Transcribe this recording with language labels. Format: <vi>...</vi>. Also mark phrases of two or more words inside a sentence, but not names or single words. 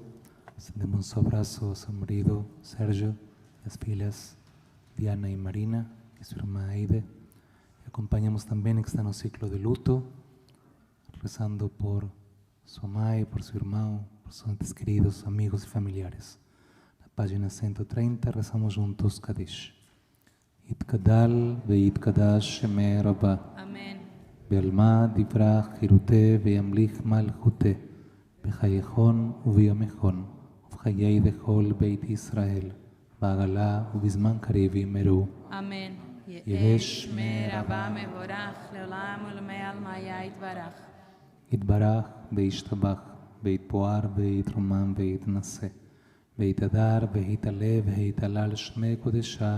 <pt>Estendemos um abraço ao seu marido Sérgio, as filhas Diana e Marina, e sua irmã Aide. Acompanhamos também que está no ciclo de luto, rezando por sua mãe, por seu irmão, por seus entes queridos, amigos e familiares. Na página 130, rezamos juntos Kadish.</pt> <arc>יתגדל ויתקדש שמה רבא. Amém. בעלמא די ברא כרעותה וימליך מלכותה. בחייכון וביומיכון. ובחיי דכל בית ישראל, בעגלה ובזמן קריב יאמרו. אמן. יהא שמי רבה מבורך, לעולם ולעלמיה יתברך. יתברך וישתבח, ויתפואר ויתרומם ויתנשא, ויתהדר ויתעלה ויתהלל שמי קודשה.</arc>